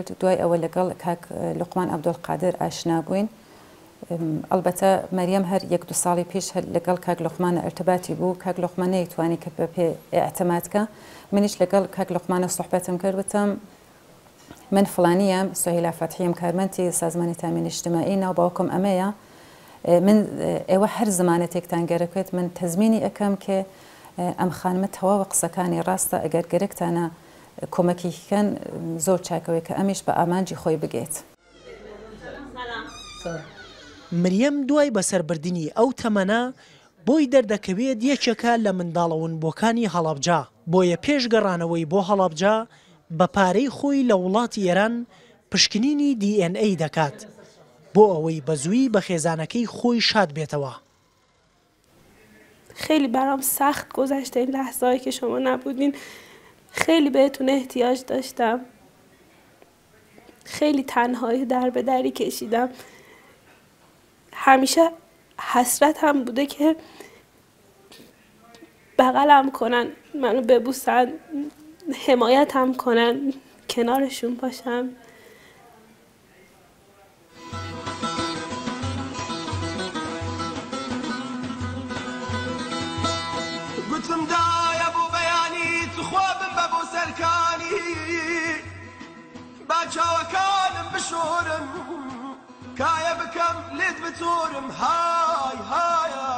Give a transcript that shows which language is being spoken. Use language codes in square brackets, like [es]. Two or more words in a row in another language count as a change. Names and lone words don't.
[ckb] دوای ئەوە لەگەڵ کاک لوقمان عەبدولقادر ئاشنا بووین. ئەلبەتە مەریەم هەر 1-2 ساڵی پێش لەگەڵ کاک لوقمانە ئەرتباتی بوو. کاک لوقمان نەیتوانی کە بە پێ ئەعتەمادکە. منیش لەگەڵ کاک لوقمانە سوحبەتم کرد، وتم من فڵانیەم، سوهیلا فەتحیم، کارمەندی سازمانی تامین اجتماعی، ناو باوکم ئەمەیە، من ئێوە هەر زمانەتێکتان گەرەکەوێت من تەزمینی ئەەکەم کە ئەم خانمە تەواوە قسەکانی ڕاستە، ئەگەر گەرەکتانە کۆمەکیکەن زۆر چاکەوەی کە ئەمیش بە ئامانجی خۆی بگێت. مریەم دوای بەسەربردنی ئەو تەمەنە بۆی دەردەکەوێت یەکێکە لە منداڵەوەنبووەکانی هەڵەبجا، بۆیە پێش گەڕانەوەی بۆ هەڵەبجا بە پارەی خۆی لە وڵاتی ئێران پشکنینی DNA دەکات بۆ ئەوەی بەزووی بە خێزانەکەی خۆی شاد بێتەوە. [fa] خیلی برام سخت گذشته این لحظه‌ای که شما نبودین. خیلی بهتون احتیاج داشتم. خیلی تنهایی در به دری کشیدم. همیشه حسرت هم بوده که بغلم کنن، منو ببوسن، حمایت هم کنن، کنارشون باشم. [ckb] گوتم دایە بوو بەیانی توخوابم بە بۆ سەرکانی با چاوەکانم بشۆرم کایە بکەم لێت بتۆرم های های